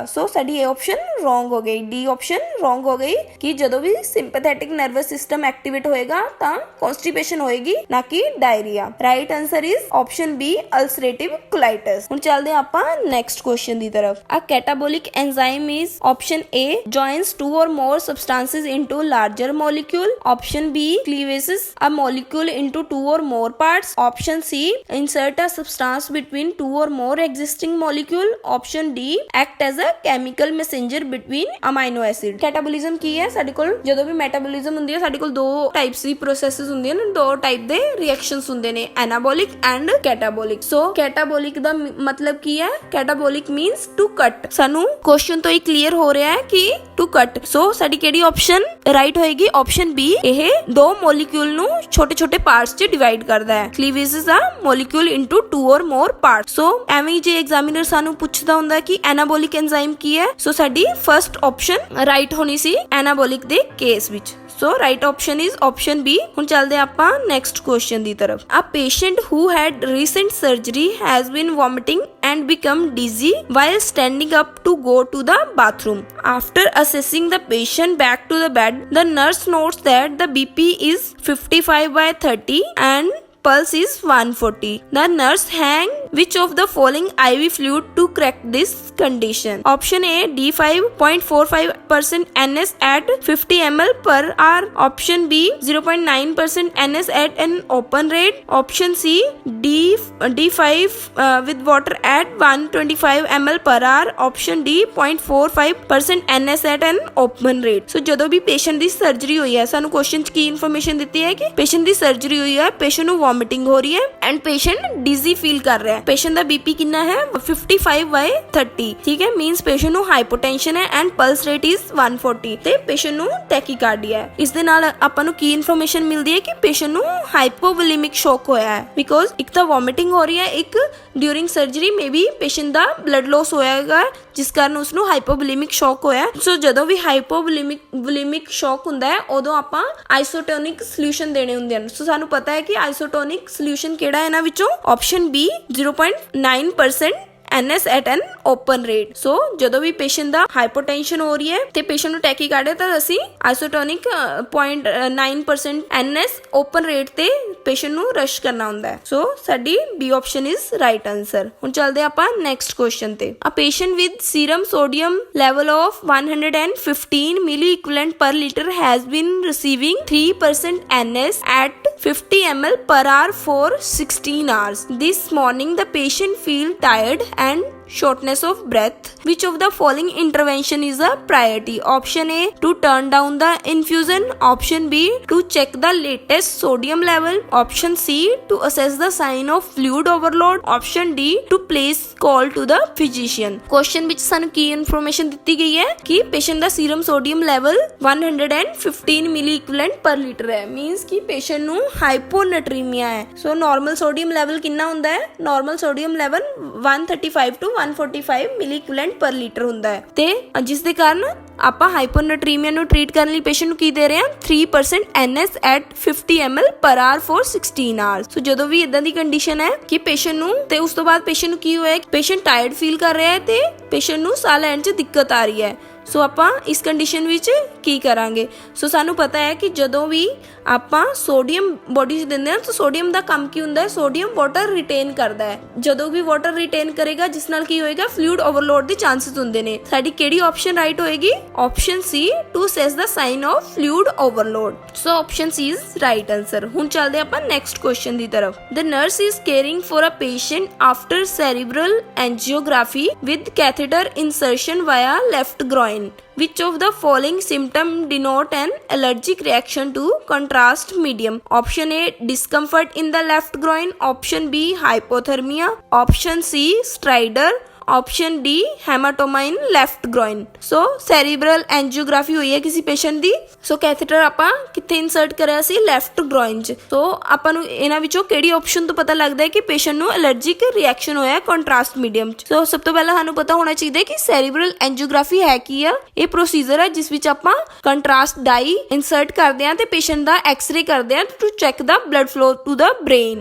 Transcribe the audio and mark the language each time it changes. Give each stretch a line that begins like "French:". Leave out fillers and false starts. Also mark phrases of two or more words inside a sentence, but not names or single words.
Punjabi: ਸੋ ਸਾਡੀ ਇਹ
English: option wrong
Punjabi: ਹੋ ਗਈ, D
English: option wrong
Punjabi: ਹੋ ਗਈ ਕਿ ਜਦੋਂ ਵੀ
English: sympathetic nervous system activate
Punjabi: ਹੋਏਗਾ ਤਾਂ ਕਨਸਟੀਪੇਸ਼ਨ ਹੋਏਗੀ, ਨਾ ਕਿ ਡਾਇਰੀਆ।
English: right answer is option B ulcerative colitis.
Punjabi: ਹੁਣ ਚੱਲਦੇ ਆਪਾਂ
English: next question
Punjabi: ਦੀ ਤਰਫ।
English: a catabolic enzyme is option A joins two or more substances into larger molecule। Option B cleavages a molecule into two or more parts। Option C insert a substance between two or more existing molecule। Option D act as a chemical messenger between amino acid।
Hindi: कैटाबोलिज्म की है,
Punjabi: ਸਾਡੇ ਕੋਲ ਜਦੋਂ ਵੀ ਮੈਟਾਬੋਲਿਜ਼ਮ ਹੁੰਦੀ ਹੈ ਸਾਡੇ ਕੋਲ ਦੋ ਟਾਈਪਸ ਦੀ ਪ੍ਰੋਸੈਸਸ ਹੁੰਦੀਆਂ ਨੇ, ਦੋ ਟਾਈਪ ਦੇ ਰਿਐਕਸ਼ਨਸ ਹੁੰਦੇ ਨੇ,
English: anabolic and catabolic.
Punjabi: ਸੋ ਕੈਟਾਬੋਲਿਕ ਦਾ ਮਤਲਬ ਕੀ ਹੈ,
English: catabolic means to cut.
Punjabi: ਸਾਨੂੰ ਕੁਐਸਚਨ ਤੋਂ ਹੀ ਕਲੀਅਰ ਹੋ ਰਿਹਾ ਹੈ ਕਿ
English: to cut.
Punjabi: ਸੋ ਸਾਡੀ ਕਿਹੜੀ
English: option right
Punjabi: ਹੋਏਗੀ, ਆਪਸ਼ਨ B। ਇਹ ਦੋ ਮੋਲੀਕਿਊਲ ਨੂੰ ਛੋਟੇ ਛੋਟੇ ਪਾਰਟਸ 'ਚ ਡਿਵਾਈਡ ਕਰਦਾ ਹੈ।
English: cleavages a molecule into two or more parts.
Punjabi: ਸੋ ਐਵੇਂ ਜੇ ਐਗਜ਼ਾਮੀਨਰ ਸਾਨੂੰ ਪੁੱਛਦਾ ਹੁੰਦਾ ਕਿ
English: anabolic enzyme
Punjabi: ਕੀ ਹੈ, ਸੋ ਸਾਡੀ
English: first option right
Punjabi: ਹੋਣੀ ਸੀ ਐਨਾਬੋਲਿਕ ਦੇ ਕੇਸ ਵਿੱਚ।
English: so right option is option B.
Punjabi: ਹੁਣ ਚੱਲਦੇ ਆਪਾਂ
English: next question
Punjabi: ਦੀ ਤਰਫ।
English: a patient who had recent surgery has been vomiting and become dizzy while standing up to go to the bathroom. After assessing the patient back to the bed, the nurse notes that the BP is 55/30 and pulse is 140. The nurse hang which of the following IV fluid to correct this condition? Option A, D5.45% NS at 50 ml per hour. Option B, 0.9% NS at an open rate. Option C, D5 with water at 125 ml per hour. Option D, 0.45% NS at an open rate.
Punjabi: So ਜਦੋਂ ਵੀ ਪੇਸ਼ੈਂਟ ਦੀ ਸਰਜਰੀ ਹੋਈ ਹੈ, ਸਾਨੂੰ ਕੁਐਸਚਨ 'ਚ ਕੀ ਇਨਫੋਰਮੇਸ਼ਨ ਦਿੱਤੀ ਹੈ ਕਿ ਪੇਸ਼ੈਂਟ ਦੀ ਸਰਜਰੀ ਹੋਈ ਹੈ, ਪੇਸ਼ੈਂਟ ਨੂੰ ਵੋਮਿਟਿੰਗ ਹੋ ਰਹੀ ਹੈ ਐਂਡ ਪੇਸ਼ੈਂਟ
English: dizzy feel
Punjabi: ਕਰ ਰਿਹਾ ਹੈ। ਪੇਸ਼ੈਂਟ ਦਾ ਬੀਪੀ ਕਿੰਨਾ ਹੈ 55/30, ਠੀਕ ਹੈ, ਮੀਨਸ ਪੇਸ਼ੈਂਟ ਨੂੰ ਹਾਈਪੋਟੈਂਸ਼ਨ ਹੈ ਐਂਡ
English: pulse rate is
Punjabi: 140 ਤੇ ਪੇਸ਼ੈਂਟ ਨੂੰ ਟੈਕੀਕਾਰਡੀਆ ਹੈ। ਇਸ ਦੇ ਨਾਲ ਆਪਾਂ ਨੂੰ ਕੀ ਇਨਫੋਰਮੇਸ਼ਨ ਮਿਲਦੀ ਹੈ ਕਿ ਪੇਸ਼ੈਂਟ ਨੂੰ
English: hypovolemic shock
Punjabi: ਹੋਇਆ ਹੈ, ਬਿਕੋਜ਼ ਇੱਕ ਤਾਂ ਵੋਮਿਟਿੰਗ ਹੋ ਰਹੀ ਹੈ, ਇੱਕ
English: during surgery maybe
Punjabi: ਪੇਸ਼ੈਂਟ ਦਾ
English: blood loss
Punjabi: ਹੋਇਆਗਾ ਜਿਸ ਕਾਰਨ ਉਸ ਨੂੰ
English: hypovolemic shock
Punjabi: ਹੋਇਆ। ਸੋ ਜਦੋਂ ਵੀ
English: hypovolemic shock
Punjabi: ਹੁੰਦਾ ਹੈ ਉਦੋਂ ਆਪਾਂ
English: isotonic solution
Punjabi: ਦੇਣੇ ਹੁੰਦੇ ਹਨ। ਸੋ ਸਾਨੂੰ ਪਤਾ ਹੈ ਕਿ
English: isotonic solution
Punjabi: ਕਿਹੜਾ ਹੈ ਇਹਨਾਂ ਵਿੱਚੋਂ?
English: option B 0.9% NS at an open rate.
Punjabi: ਸੋ ਜਦੋਂ ਵੀ ਪੇਸ਼ੈਂਟ ਦਾ ਹਾਈਪੋਟੈਂਸ਼ਨ ਹੋ ਰਹੀ ਹੈ ਤੇ ਪੇਸ਼ੈਂਟ ਨੂੰ ਟੈਕੀਕਾਰਡੀਆ ਤਾਂ ਅਸੀਂ ਆਈਸੋਟੋਨਿਕ 0.9% NS
English: open rate
Punjabi: ਤੇ ਪੇਸ਼ੈਂਟ ਨੂੰ ਰਸ਼ ਕਰਨਾ ਹੁੰਦਾ ਹੈ।
English: ਸੋ ਸਾਡੀ B option is right answer.
Punjabi: ਹੁਣ ਚੱਲਦੇ ਆਪਾਂ
English: next question ਤੇ। a patient with serum sodium level of 115 milli equivalent per liter has been receiving 3% NS at 50 ml per hour for 16 hours. This morning the patient feel tired and shortness of breath. Which of the following intervention is a priority? Option A, to turn down the infusion. Option B, to check the latest sodium level. Option C, to assess the sign of fluid overload. Option D, to place call to the physician.
Punjabi: Question ਵਿੱਚ ਸਾਨੂੰ ਕੀ ਇਨਫੋਰਮੇਸ਼ਨ ਦਿੱਤੀ ਗਈ ਹੈ ਕਿ ਪੇਸ਼ੈਂਟ ਦਾ
English: serum sodium level 115 milli equivalent per liter
Punjabi: ਹੈ, ਮੀਨਸ ਕਿ ਪੇਸ਼ੈਂਟ ਨੂੰ ਹਾਈਪੋਨੈਟਰੀਮੀਆ ਹੈ। ਸੋ
English: normal sodium level
Punjabi: ਕਿੰਨਾ ਹੁੰਦਾ ਹੈ?
English: normal sodium level
Punjabi: 135 to 145
English: milli equivalent per liter
Punjabi: ਹੁੰਦਾ ਹੈ ਤੇ ਜਿਸ ਦੇ ਕਾਰਨ ਆਪਾਂ ਹਾਈਪੋਨੈਟਰੀਮੀਆ ਨੂੰ ਟ੍ਰੀਟ ਕਰਨ ਲਈ ਪੇਸ਼ੈਂਟ ਨੂੰ ਕੀ ਦੇ ਰਹੇ ਹਾਂ?
English: 3% NS at 50 ml per hour for 16 hours.
Punjabi: ਸੋ ਜਦੋਂ ਵੀ ਇਦਾਂ ਦੀ ਕੰਡੀਸ਼ਨ ਹੈ ਕਿ ਪੇਸ਼ੈਂਟ ਨੂੰ ਤੇ ਉਸ ਤੋਂ ਬਾਅਦ ਪੇਸ਼ੈਂਟ ਨੂੰ ਕੀ ਹੋਇਆ, ਪੇਸ਼ੈਂਟ
English: tired feel
Punjabi: ਕਰ ਰਿਹਾ ਹੈ ਤੇ ਪੇਸ਼ੈਂਟ ਨੂੰ ਸਾਹ ਲੈਣ 'ਚ ਦਿੱਕਤ ਆ ਰਹੀ ਹੈ। ਸੋ ਆਪਾਂ ਇਸ ਕੰਡੀਸ਼ਨ ਵਿੱਚ ਕੀ ਕਰਾਂਗੇ? ਸੋ ਸਾਨੂੰ ਪਤਾ ਹੈ ਕਿ ਜਦੋਂ ਵੀ ਆਪਾਂ
English: sodium body
Punjabi: 'ਚ ਦਿੰਦੇ ਹਾਂ ਤਾਂ ਸੋਡੀਅਮ ਦਾ ਕੰਮ ਕੀ ਹੁੰਦਾ ਹੈ?
English: sodium water retain
Punjabi: ਕਰਦਾ ਹੈ। ਜਦੋਂ ਵੀ
English: water retain
Punjabi: ਕਰੇਗਾ ਜਿਸ ਨਾਲ ਕੀ ਹੋਏਗਾ?
English: fluid overload
Punjabi: ਦੇ ਚਾਂਸਸ ਹੁੰਦੇ ਨੇ। ਸਾਡੀ ਕਿਹੜੀ
English: option right
Punjabi: ਹੋਏਗੀ?
English: option C, to assess the sign of fluid overload. so option C is right answer.
Punjabi: ਹੁਣ ਚੱਲਦੇ ਆਪਾਂ
English: next question
Punjabi: ਦੀ ਤਰਫ।
English: the nurse is caring for a patient after cerebral angiography with catheter insertion via left groin. Which of the following symptom denote an allergic reaction to contrast medium? Option A, discomfort in the left groin. Option B, hypothermia. Option C, stridor. Option D, hematoma in left groin. So cerebral angiography
Punjabi: ਹੋਈ ਹੈ ਕਿਸੇ ਪੇਸ਼ੈਂਟ ਦੀ। ਸੋ ਕੈਥੇਟਰ ਆਪਾਂ ਕਿੱਥੇ ਇਨਸਰਟ ਕਰਿਆ ਸੀ?
English: left groin
Punjabi: 'ਚ। ਸੋ ਆਪਾਂ ਨੂੰ ਇਹਨਾਂ ਵਿੱਚੋਂ ਕਿਹੜੀ ਆਪਸ਼ਨ ਤੋਂ ਪਤਾ ਲੱਗਦਾ ਹੈ ਕਿ ਪੇਸ਼ੈਂਟ ਨੂੰ
English: allergic reaction
Punjabi: ਹੋਇਆ
English: contrast medium
Punjabi: 'ਚ? ਸੋ ਸਭ ਤੋਂ ਪਹਿਲਾਂ ਸਾਨੂੰ ਪਤਾ ਹੋਣਾ ਚਾਹੀਦਾ ਕਿ
English: cerebral angiography
Punjabi: ਹੈ ਕੀ ਆ। ਇਹ ਪ੍ਰੋਸੀਜਰ ਹੈ ਜਿਸ ਵਿੱਚ ਆਪਾਂ
English: contrast dye
Punjabi: ਇਨਸਰਟ ਕਰਦੇ ਹਾਂ ਤੇ ਪੇਸ਼ੈਂਟ ਦਾ ਐਕਸ-ਰੇ ਕਰਦੇ ਹਾਂ
English: to check the blood flow to the brain.